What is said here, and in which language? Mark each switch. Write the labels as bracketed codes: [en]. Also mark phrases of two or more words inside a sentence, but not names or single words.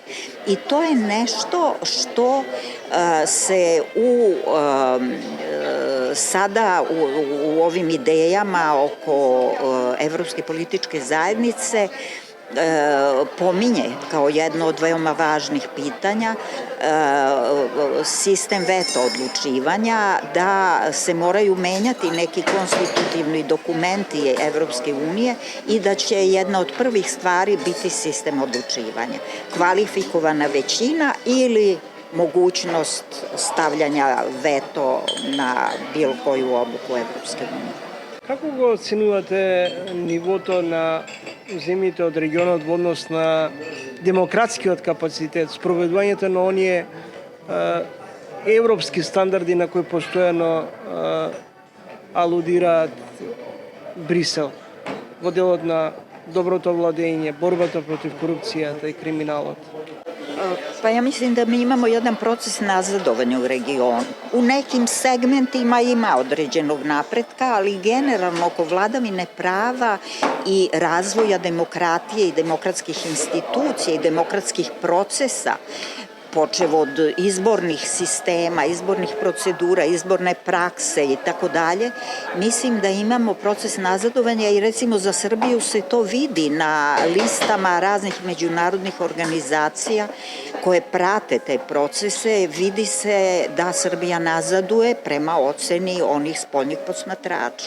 [sr] I to je nešto što se sada u ovim idejama oko Evropske političke zajednice pominje kao jedno od veoma važnih pitanja sistem veto odlučivanja, da se moraju menjati neki konstitutivni dokumenti Evropske unije i da će jedna od prvih stvari biti sistem odlučivanja. Kvalifikovana većina ili mogućnost stavljanja veto na bilo koju odluku Evropske unije. [mk] Како го оценувате нивото на земјите од регионот во однос на демократскиот капацитет, спроведувањето на оние европски стандарди на кои постојано алудираат Брисел во делот на доброто владење, борбата против корупцијата и криминалот? [sr] Pa ja mislim da mi imamo jedan proces nazadovanja u regionu. U nekim segmentima ima određenog napretka, ali generalno oko vladavine prava i razvoja demokratije i demokratskih institucija i demokratskih procesa, počev od izbornih sistema, izbornih procedura, izborne prakse i tako dalje, mislim da imamo proces nazadovanja i recimo za Srbiju se to vidi na listama raznih međunarodnih organizacija koje prate te procese, vidi se da Srbija nazaduje prema oceni onih spoljnih posmatrača.